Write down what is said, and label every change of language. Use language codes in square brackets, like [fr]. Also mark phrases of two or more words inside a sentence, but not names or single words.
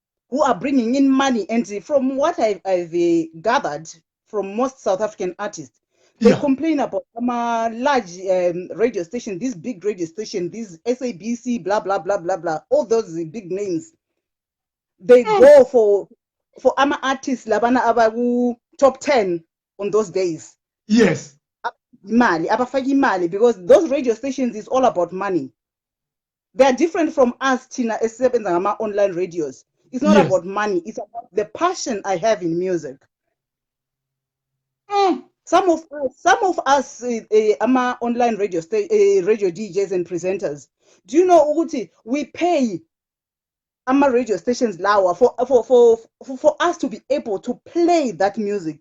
[en] who are bringing in money. And from what I've gathered from most South African artists, they Yeah. complain about large radio station, this big radio station, these SABC, blah blah blah blah blah, all those big names. They go for artists [nd] labana abaku [en] top 10 on those days. Yes. [nd] Imali, abafaki imali, [en] because those radio stations is all about money. They are different from us, Tina, [nd] esebenza ngama [en] online radios. It's not Yes. about money. It's about the passion I have in music. Some of us, online radio DJs and presenters. Do you know, Uguti, we pay radio stations lawa for us to be able to play that music.